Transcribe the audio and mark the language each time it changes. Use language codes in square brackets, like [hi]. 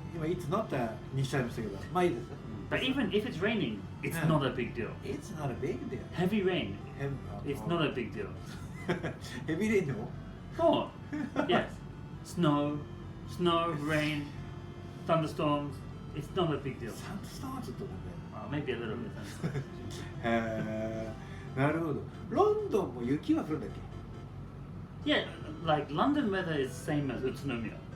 [ja] 今、 [en] It's not a [ja] にしちゃいましたけど、まあいいです。 [en] But even if it's raining, it's not a big deal. It's not a big deal. Heavy rain, it's not a big deal. [ja] ヘビーレインでも [en] Oh, yes. Snow, rain, thunderstorms, it's not a big deal. [ja] サンドストーンはちょっと問 [en] Maybe a little bit. [ja] 題。なるほど。ロンドンも雪は降るんだっけ [en] Yeah, like London weather is same as Utsunomiya.